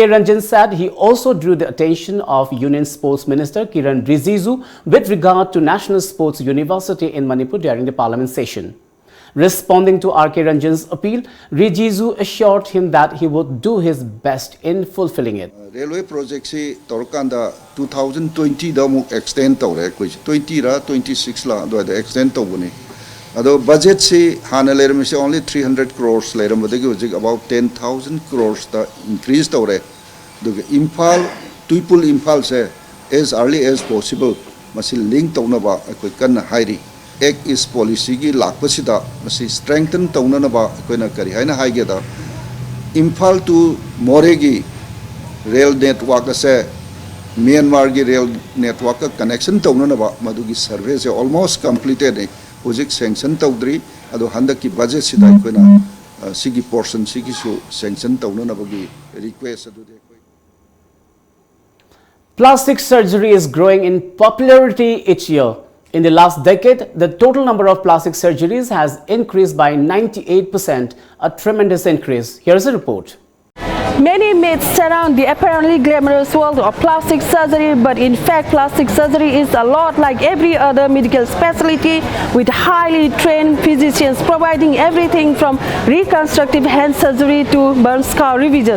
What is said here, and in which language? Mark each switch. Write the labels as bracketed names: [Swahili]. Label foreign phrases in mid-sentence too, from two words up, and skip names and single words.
[English] Ranjan said he also drew the attention of Union Sports Minister Kiran Rijiju with regard to National Sports University in Manipur during the Parliament session. Responding to R.K. Ranjan's appeal, Rijiju assured him that he would do his best in fulfilling it. Railway project [Manipuri] se torkanda 2020 da muk extend tawre koi 20 ra 26 la do extend tawbuni. Ado budget se hana leram se [English] only 300 crores [Manipuri] leram badagi [English] about 10,000 crores [Manipuri] ta increase tawre. Do Imphal Tuipul Imphal se [English] as early as possible [Manipuri] masi link tawna ba koi kan hairi. Ek is policy gi lakpasida masi strengthen tawna na ba koi na kari haina haige da Imphal to Moregi [English] rail network [Manipuri] se Myanmar gi [English] rail network [Manipuri] ka connection tawna na ba madugi survey se [English] almost completed Project sanction [Manipuri] tawdri ado handaki budget sida koina sigi portion sigi su sanction tawna na bagi request adu de. [English] Plastic surgery is growing in popularity each year. In the last decade, the total number of plastic surgeries has increased by 98%, a tremendous increase. Here's a report. Many myths surround the apparently glamorous world of plastic surgery, but in fact plastic surgery is a lot like every other medical specialty, with highly trained physicians providing everything from reconstructive hand surgery to burn scar revisions.